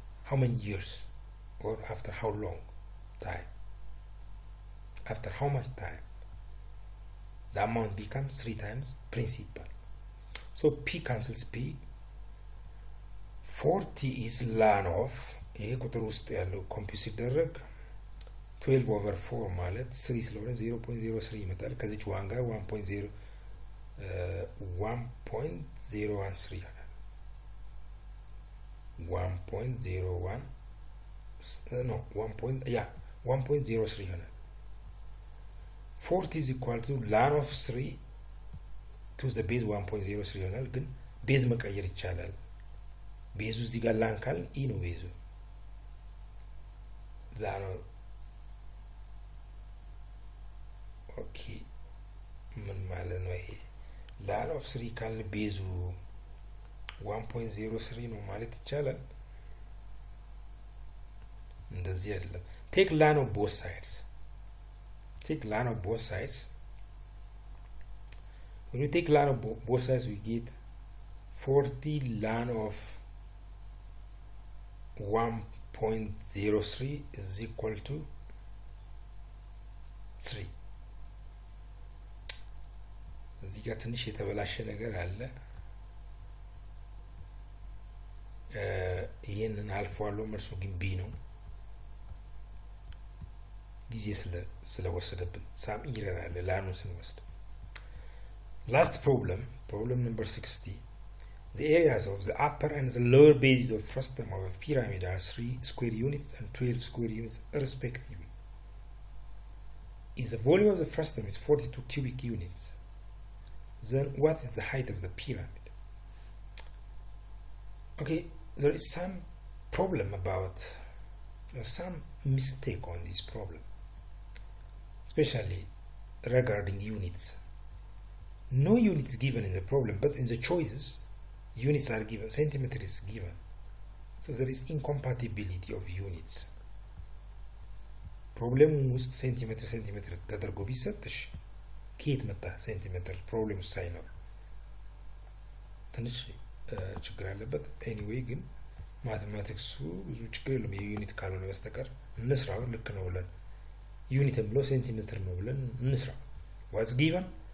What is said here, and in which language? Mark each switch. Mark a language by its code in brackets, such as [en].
[en] how many years, or after how long time, after how much time, the amount becomes 3 times principal. So P cancels P. 40 is ln of [am] ይሄ ቁጥር ውስጥ ያለው ኮምፒውት ሲደረግ 12 over 4 ማለት 3 ስለሆነ 0.03 ይመጣል። ከዚች ዋን ጋር 1.0 1.013 ይሆናል። 1.01 no 1.03 ይሆናል። [en] 40 is equal to ln of 3 to the base 1.03 [am] ይሆናል። ግን ቤዝ መቀየር ይቻላል። ቤዙ እዚህ ጋር ላን ካል ኢ ነው ቤዙ ላን ኦኬ ምን ማለት ነው ይሄ ላን ኦፍ 3 ካል ቤዙ 1.03 ነው ማለት ይቻላል። እንደዚህ አይደለም። ቴክ ላን ኦፍ ቦth sides. [en] Take ln of both sides. When you take ln of both sides, we get 40 ln of 1.03 is equal to 3. [am] እዚህ ጋር ትንሽ የተበላሸ ነገር አለ። ይሄንን አልፏለሁ። መልሱ ግን ቢ ነው። ጊዜ ስለወሰደብን ሳም ኢረር አለ ላኑን ስንወስድ። [en] Last problem number 60. The areas of the upper and the lower bases of frustum of a pyramid are 3 square units and 12 square units respectively. If the volume of the frustum is 42 cubic units, then what is the height of the pyramid? Okay, there is some problem about some mistake on this problem, especially regarding units. No units given in the problem, but in the choices units are given, centimeter is given, so there is incompatibility of units. [am] problem ውስጥ ሴንቲሜትር ተደርጎ ቢሰጥሽ ከየት መጣ ሴንቲሜትር ፕሮብሌም ውስጥ ሳይኖር ትንሽ ችግር አለበት። ኤኒዌይ ግን ማቴማቲክሱ ብዙ ችግር የለም የዩኒት ካልሆነ በስተቀር እንስራው ልክ ነው ብለን ዩኒት ብሎ ሴንቲሜትር ነው ብለን እንስራው። [en] what's given?